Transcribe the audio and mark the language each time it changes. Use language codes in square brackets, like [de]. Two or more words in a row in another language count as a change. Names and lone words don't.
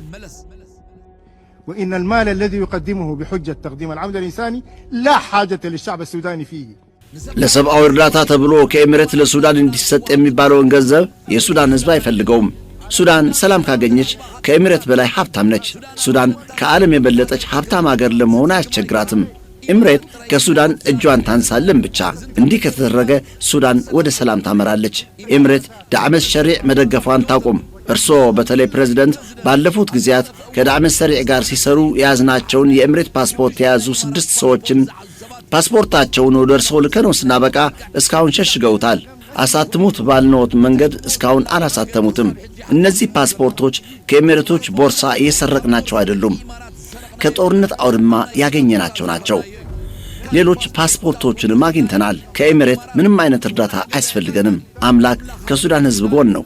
[ar] وإن المال الذي يقدمه بحجة تقديم العمل الإنساني لا حاجة للشعب السوداني فيه [am] ለሰብአዊ እርዳታ ተብሎ ከኤሚሬት ለሱዳን እንዲሰጥ የሚባለውን ገንዘብ የሱዳን ሕዝብ አይፈልገውም። ሱዳን ሰላም ካገኘች ከኤሚሬት በላይ ሀብታም ነች። ሱዳን ከዓለም የበለጠች ሀብታም አገር ለመሆን አያስቸግራትም። ኤምሬት ከሱዳን እጇን ታንሳልን ብቻ። እንዲህ ከተደረገ ሱዳን ወደ ሰላም ታመራለች። ኤምሬት ዳዕመ ሰሪዕ መደገፏን ታቆም። እርስዎ በተለይ ፕሬዝደንት ባለፉት ጊዜያት ከዳዕመ ሰሪዕ ጋር ሲሰሩ የያዝናቸውን የኤምሬት ፓስፖርት የያዙ 6 ሰዎችን ፓስፖርታቸውን ወደ እርስዎ ልከነው ስናበቃ እስካሁን ሸሽገውታል። አሳትሙት ባልነዎት መንገድ እስካሁን አላሳተሙትም። እነዚህ ፓስፖርቶች ከኤሚሬቶች ቦርሳ እየሰረቅናቸው አይደሉም፣ ከጦርነት አውድማ ያገኘናቸው ናቸው። ሌሎች ፓስፖርቶችንም አግኝተናል። ከኤሚሬት ምንም አይነት እርዳታ አያስፈልገንም። አምላክ ከሱዳን ሕዝብ ጎን ነው።